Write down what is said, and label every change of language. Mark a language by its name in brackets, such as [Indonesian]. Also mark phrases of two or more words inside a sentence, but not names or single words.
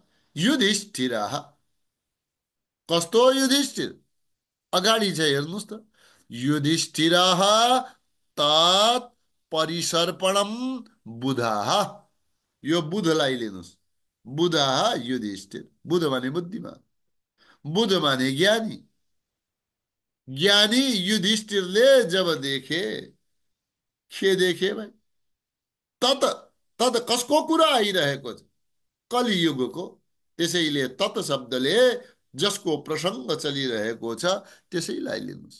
[Nepali] युधिष्ठिरः, कस्तो युधिष्ठिर? अगाडि छ हेर्नुहोस् त। [Sanskrit] युधिष्ठिरः तत् परिसर्पणं बुधः। [Nepali] यो बुधलाई लिनुहोस्। बुधः युधिष्ठिर। बुध माने बुद्धिमान, बुध माने ज्ञानी। ज्ञानी युधिष्ठिरले जब देखे, के देखे भाइ? तत, तत कसको कुरा आइरहेको छ? कलियुगको। त्यसैले तत शब्दले जसको प्रसङ्ग चलिरहेको छ त्यसैलाई लिनुहोस्।